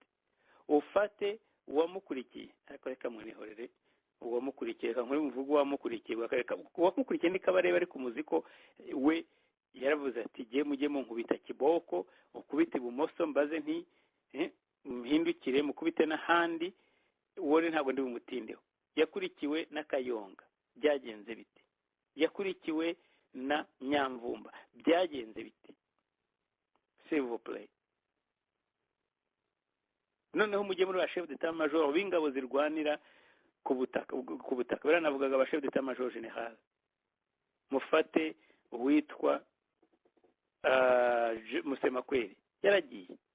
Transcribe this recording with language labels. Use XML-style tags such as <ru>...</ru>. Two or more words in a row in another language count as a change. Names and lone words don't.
<rw>Ufate uwamukurikiye, ariko reka munihorere uwamukurikiye, nkuri muvuga uwamukurikiye, uwamukurikiye ni Kabarebe, ariko umuziko we yaravuze ati mujye munkubita kiboko, ukubita ibumoso mbaze nti mpindukire mukubite n'ahandi, uwo ntabwo ndi bumutindeho. Yakurikiwe na Kayonga, byagenze bite? Yakurikiwe na Nyamvumba, byagenze bite?</rw> <fr>S'il vous plaît.</fr> <rw>Noneho mujye muri ba</rw> <fr>chef d'état major</fr> <rw>b'ingabo zirwanira ku butaka baranavugaga ba</rw> <fr>chef d'état major general.</fr> <rw>Mufate uwitwa Musemakweli, yaragiye.</rw>